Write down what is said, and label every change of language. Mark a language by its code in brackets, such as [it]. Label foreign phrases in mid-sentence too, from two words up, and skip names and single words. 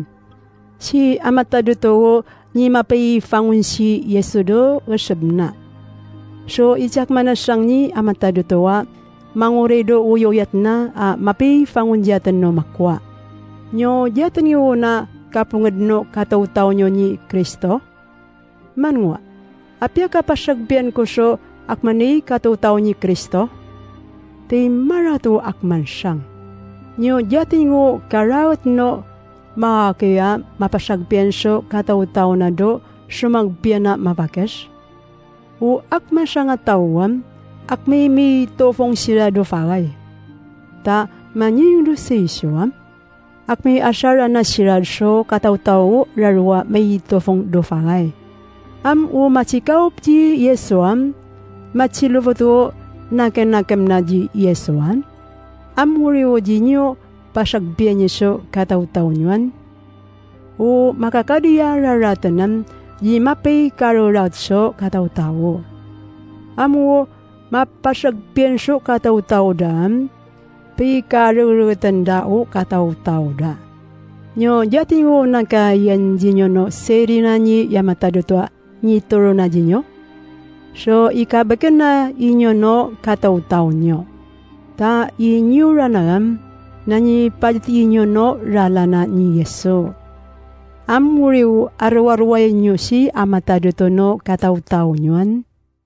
[tao] Si amatado to ni mapayfangun si Yesudo wasabna. So ichak manasang ni amatado to manguredo uyoyat na mapayfangun dyatan no makwa. Nyo dyatan nyo na kapungad no kataw-taw nyo ni Kristo? Manwa, apya kapasagbian ko so akmani kataw-taw ni Kristo? Ti maratu akman siyang. Nyo dyatan nyo karawat no makakaya mapasagbian so kataw-taw na do sumagbian na mapakes? O akman siya nga tawam, akmay may tofong sila do fagay. Ta manying do sisyoam? Ak may asyara na sirad so kataw-taw rarwa may tofong do fagay. Am o matikaw ti Yesuam, matsiluvoto nakem na ji Yesuan. Amuriwo jinyo pasagbian Yesu kataw-taw nyuan. O makakadiya raratanan ji mapay karorat so kataw-taw. Amu mapasagbian so kataw-taw dam, pi karuratan dao kataw-taw da. Nyo jatingo nakayan jinyo no seri na ni yamatado to ni toro na jinyo. So ikabakan na inyo no kataw-taw nyo. Ta inyo ranam na ni pajati inyo no ralana ni Yesu. Amuriw arwarway nyo si amatado to no kataw-taw nyuan.